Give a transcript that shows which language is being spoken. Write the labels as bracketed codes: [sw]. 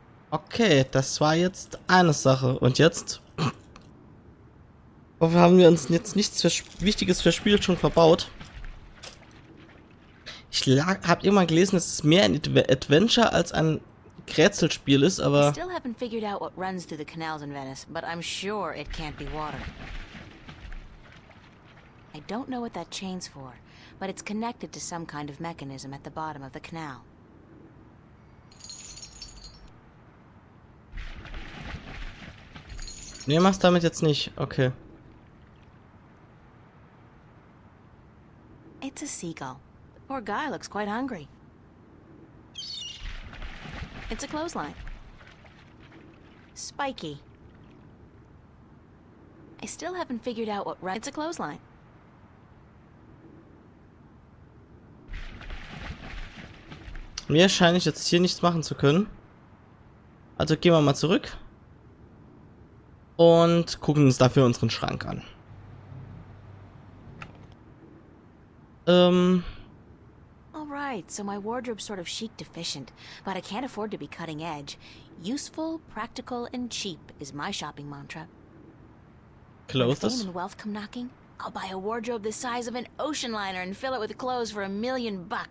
[de] Okay, das war jetzt eine Sache. Und jetzt? Wofür haben wir uns jetzt nichts Wichtiges für Spiel schon verbaut? Ich habe immer gelesen, dass es mehr ein Adventure als ein Rätselspiel ist, aber... [en] I still haven't figured out what runs through the canals in Venice, but I'm sure it can't be water. I don't know what that chain's for, but it's connected to some kind of mechanism at the bottom of the canal. [de] Nee, mach's damit jetzt nicht. Okay. [en] It's a seagull. The poor guy looks quite hungry. It's a clothesline. Spiky. I still haven't figured out what runs... It's a clothesline. [de] Mir scheine ich jetzt hier nichts machen zu können. Also gehen wir mal zurück. Und gucken uns dafür unseren Schrank an. [en] Alright, so my wardrobe's sort of chic deficient, but I can't afford to be cutting edge. Useful, practical, and cheap is my shopping mantra. When fame and wealth come knocking, I'll buy a wardrobe the size of an ocean liner and fill it with clothes for $1 million.